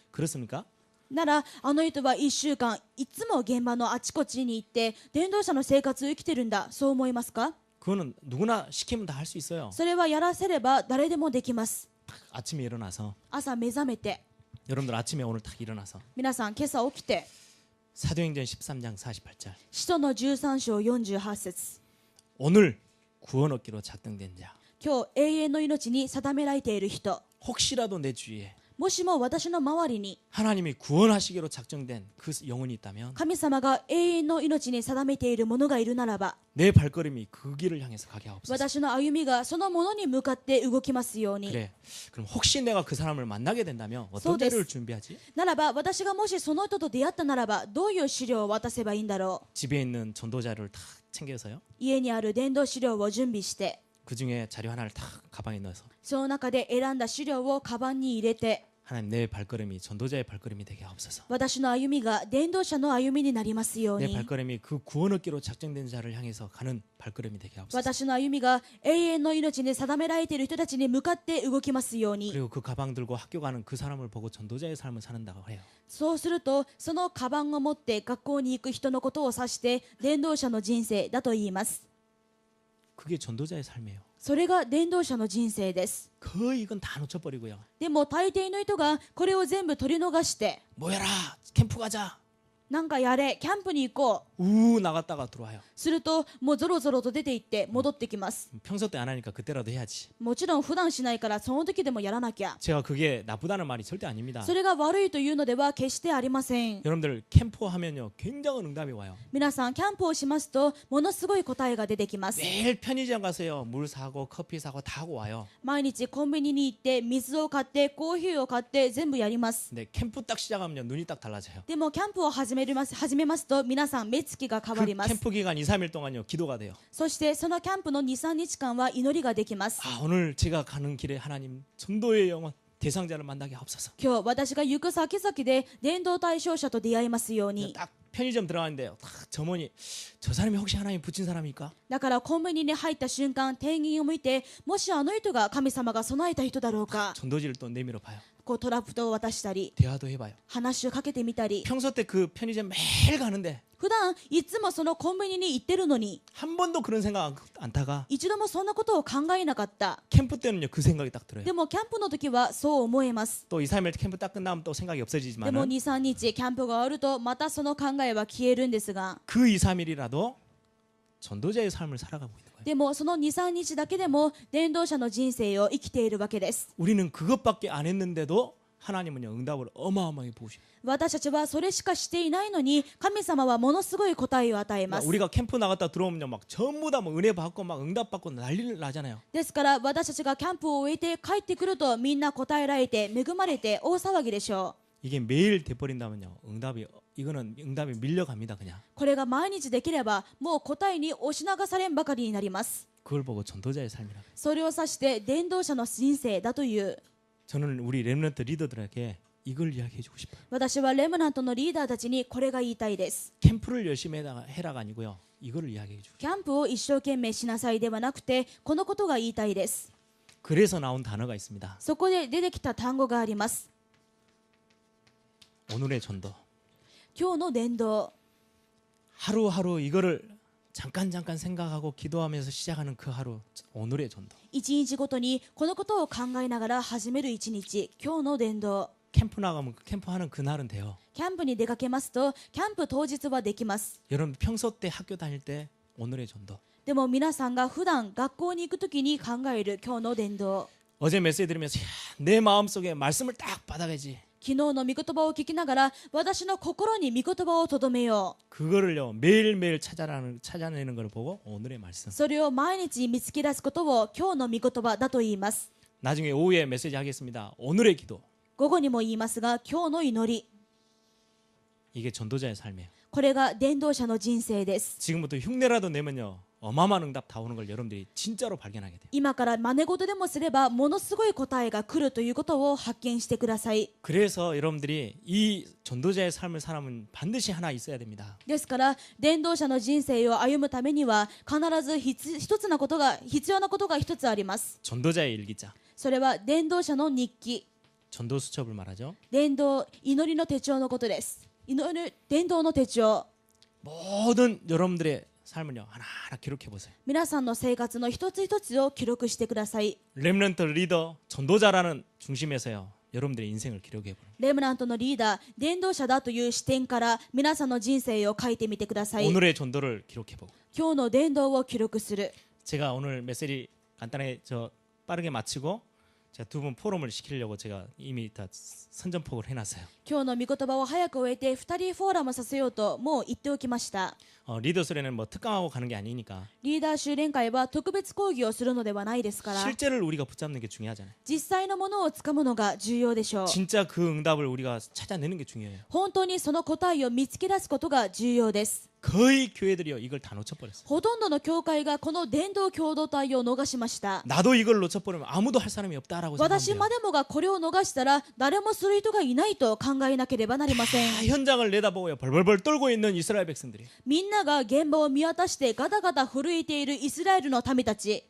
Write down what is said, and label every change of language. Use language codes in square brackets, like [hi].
[ko] 그렇습니까? [ja] ならあの人は1週間いつも現場のあちこちに行って伝道者の生活を生きてるんだ、そう思いますか。 [ko] 그거는 누구나 시키면 다 할 수 있어요. [ja] それはやらせれば誰でもできます。 [ko] 아침에 일어나서 [ja] 朝目覚めて [ko] 여러분들 아침에 오늘 딱 일어나서 [ja] 皆さん今朝起きて [ko] 사도행전 13장 48절 [ja] 使徒の13章48節 [ko] 오늘 구원 얻기로 작정된 자 [ja] 今日永遠の命に定められている人、 [ko] 혹시라도 내 주위에 [ja] もしも私の周りに [ko] 하나님이 구원하시기로 작정된 그 영혼이 있다면 [ja] 神様が永遠の命に定めている者がいるならば [ko] 내 발걸음이 그 길을 향해서 가게 하옵소서. [ja] 私の歩みがそのものに向かって動きますように [ko] 그래. 그럼 혹시 내가 그 사람을 만나게 된다면 어떤 [ja] そうです。 [ko] 자료를 준비하지? [ja] ならば私がもしその人と出会ったならばどういう資料を渡せばいいんだろう [ko] 집에 있는 전도 자료를 다 챙겨서요. [ja] 家にある伝道資料を準備して [ko] 그 중에 자료 하나를 다 가방에 넣어서 [ja] その中で選んだ資料をカバンに入れて [ko] 하나님 내 발걸음이 전도자의 발걸음이 되게 하옵소서. [ja] 私の歩みが伝道者の歩みになりますよう [ko] 내 [ja] に [ko] 발걸음이 그 구원 얻기로 작정된 자를 향해서 가는 발걸음이 되게 하옵소서. [ja] 私の歩みが永遠の命に定められている人たちに向かって動きますように [ko] 그리고 그 가방 들고 학교 가는 그 사람을 보고 전도자의 삶을 산다고 해요. [ja] そうするとそのカバンを持って学校に行く人のことを指して伝道者の人生だと言います [ko] 그게 전도자의 삶이에요. [ja] それが伝道者の人生です [ko] 거의 이건 다 놓쳐버리고요. [ja] でも大抵の人がこれを全部取り逃して [ko] 모여라 캠프 가자. [ja] なんかやれキャンプに行こう [ko] 나갔다가 들어와요. [ja] するともうゾロゾロと出て行って戻ってきます [ko] 평소 때 안 하니까 그때라도 해야지. [ja] もちろん普段しないからその時でもやらなきゃ [ko] 제가 그게 나쁘다는 말이 절대 아닙니다. [ja] それが悪いというのでは決してありません [ko] 여러분들 캠프 하면요 굉장한 응답이 와요. [ja] 皆さんキャンプをしますとものすごい答えが出てきます [ko] 매일 편의점 가서요 물 사고 커피 사고 다 하고 와요. [ja] 毎日コンビニに行って水を買ってコーヒーを買って全部やります [ko] 근데 캠프 딱 시작하면요 눈이 딱 달라져요. [ja] でもキャンプを始めますと皆さん目つきが変わ [ko] 그 [ja] ります [ko] 캠프 기간 2, 3일 동안요 기도가 돼요. [ja] そしてそのキャンプの 2,3 日間は祈りができます [ko] 아 오늘 제가 가는 길에 하나님 전도의 영혼 대상자를 만나게 하옵소서. [ja] 今日私が行く先々で伝道対象者と出会いますように [ko] 딱 편의점 들어가는데요. 딱 점원이 저 사람이 혹시 하나님 붙인 사람입니까? [ja] だからコンビニに入った瞬間店員を向いてもしあの人が神様が備えた人だろうか [ko] 전도지를 또 내밀어 봐요. [ja] こうトラップを渡したり [ko] 대화도 해봐요. [ja] 話をかけてみたり [ko] 평소 때 그 편의점 매일 가는데 [ja] 普段いつもそのコンビニに行ってるのに [ko] 한 번도 그런 생각 안 타가 [ja] 一度もそんなことを考えなかった [ko] 캠프 때는요 그 생각이 딱 들어요. [ja] でもキャンプの時はそう思えます [ko] 또 2, 3일 캠프 딱 끝나면 또 생각이 [ja] でも [ko] 없어지지만은 [ja] 2、3日キャンプが終わるとまたその考えは消えるんですが [ko] 그 2, 3일이라도 전도자의 삶을 살아가고 있는 거예요. [ja] でもその2、3日だけでも伝道者の人生を生きているわけです [ko] 우리는 그것밖에 안 했는데도 하나님은요 응답을 어마어마하게 보시요. [ja] 私たちはそれしかしていないのに神様はものすごい答えを与えます [ko] 우리가 캠프 나갔다 들어오면요 막 전부 다 뭐 은혜 받고 막 응답 받고 난리를 나잖아요. [ja] ですから私たちがキャンプを終えて帰ってくるとみんな答えられて恵まれて大騒ぎでしょう [ko] 이게 매일 돼버린다면요 이거는 응답이 밀려갑니다 그냥. [ja] これが毎日できればもう答えに押し流されんばかりになります [ko] 그걸 보고 전도자의 삶이라고. [ja] それを指して伝道者の人生だという [ko] 저는 우리 렘넌트 리더들에게 이걸 이야기해주고 싶어요. [ja] 私はレムナントのリーダーたちにこれが言いたいです [ko] 캠프를 열심히 해라가 아니고요. 이거를 이야기해주고. [ja] キャンプを一生懸命しなさいではなくてこのことが言いたいです [ko] 그래서 나온 단어가 있습니다. [ja] そこで出てきた単語があります [ko] 오늘의 전도. [ja] 今日の伝道 [ko] 하루하루 이거를 잠깐 생각하고 기도하면서 시작하는 그 하루 오늘의 전도. [ja] 一日ごとにこのことを考えながら始める一日今日の伝道 [ko] 캠프 나가면 캠프하는 그날은 돼요. [ja] キャンプに出かけますとキャンプ当日はできます [ko] 여러분 평소 때 학교 다닐 때 오늘의 전도. [ja] でも皆さんが普段学校に行くときに考える今日の伝道 [ko] 어제 메시지 들으면서 야, 내 마음속에 말씀을 딱 받아가지. [ja] 昨日の御言葉を聞きながら私の心に御言葉をとどめよ [ko] 그거를요 매일매일 찾아내는 걸 보고 오늘의 말씀. [ja] うそれを毎日見つけ出すことを今日の御言葉だと言います [ko] 나중에 오후에 메시지 하겠습니다. 오늘의 기도. [ja] 午後にも言いますが今日の祈り [ko] 이게 전도자의 삶이에요. [ja] これが伝道者の人生です [ko] 지금부터 흉내라도 내면요 어마어마한 응답 다 오는 걸 여러분들이 진짜로 발견하게 돼요. [ja] 今から真似事でもすればものすごい答えが来るということを発見してください [ko] 그래서 여러분들이 이 전도자의 삶을 살아면 반드시 하나 있어야 됩니다. [ja] ですから伝道者の人生を歩むためには必ず一つなことが必要なことが一つあります [ko] 전도자의 일기장, [ja] それは伝道者の日記 [ko] 전도 수첩을 말하죠. [ja] 祈りの手帳のことです伝道の手帳 [ko] 모든 여러분들의 삶을요 하나하나 기록해 보세요. [ja] 皆さんの生活の一つ一つを記録してください [ko] 렘넌트 리더, 전도자라는 중심에서요 여러분들의 인생을 기록해 보세요. [ja] レムナントのリーダー伝道者だという視点から皆さんの人生を書いてみてください [ko] 오늘의 전도를 기록해 보고. [ja] 今日の伝道を記録する [ko] 제가 오늘 메시지 간단하게 빠르게 마치고 제가 두 분 포럼을 시키려고 제가 이미 다 선전포고를 해놨어요. [ja] 今日の御言葉を早く終えて2人フォーラムさせようともう言っておきました。 [ko] 리더 수련회는 뭐 특강하고 가는 게 아니니까 [ja] リーダー修練会は特別講義をするのではないですから、 [ko] 실제를 우리가 붙잡는 게 중요하잖아요. [ja] 実際のものをつかむのが重要でしょう。 [ko] 진짜 그 응답을 우리가 찾아내는 게 중요해요. [ja] 本当にその答えを見つけ出すことが重要です。 [ko] 거의 교회들이요 이걸 다 놓쳐버렸어요. [ja] ほとんどの教会がこの伝道共同体を逃しました。 [ko] 나도 이걸 놓쳐버리면 아무도 할 사람이 없다라고 [ja] 私 [ko] 생각해요. [ja] までもがこれを逃したら誰もする人がいないと考えなければなりません。 [ko] 다 현장을 내다보고요 벌벌벌 떨고 있는 이스라엘 백성들이 [ja] みんなが現場を見渡してガタガタ震えているイスラエルの民たち。